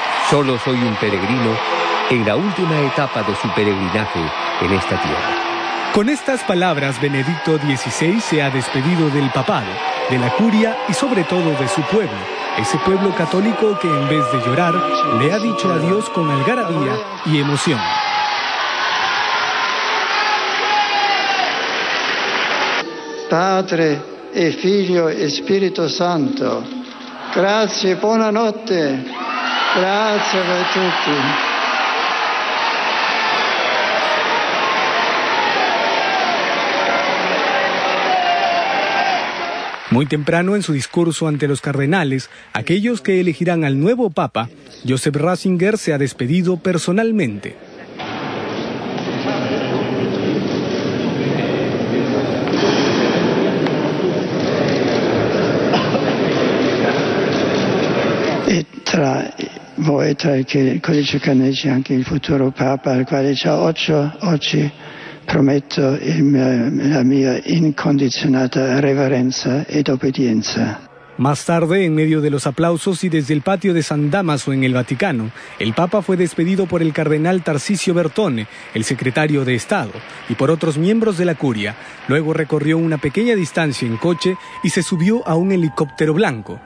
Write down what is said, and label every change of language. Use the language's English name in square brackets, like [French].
[Spanish] Solo soy un peregrino en la última etapa de su peregrinaje en esta tierra. Con estas palabras, Benedicto XVI se ha despedido del papado, de la curia y sobre todo de su pueblo, ese pueblo católico que en vez de llorar, le ha dicho adiós con algarabía y emoción. [Italian] Padre e Figlio e Spirito Santo, grazie, buonanotte. Grazie a tutti. [Spanish] Muy temprano en su discurso ante los cardenales, aquellos que elegirán al nuevo papa, Joseph Ratzinger se ha despedido personalmente. [Italian] Tra voi, tra il Codice Canonico, anche il futuro Papa, al quale già oggi prometto la mia incondizionata reverenza ed obbedienza. [Spanish] Más tarde, en medio de los aplausos y desde el patio de San Dámaso en el Vaticano, el Papa fue despedido por el cardenal Tarcisio Bertone, el secretario de Estado, y por otros miembros de la curia. Luego recorrió una pequeña distancia en coche y se subió a un helicóptero blanco.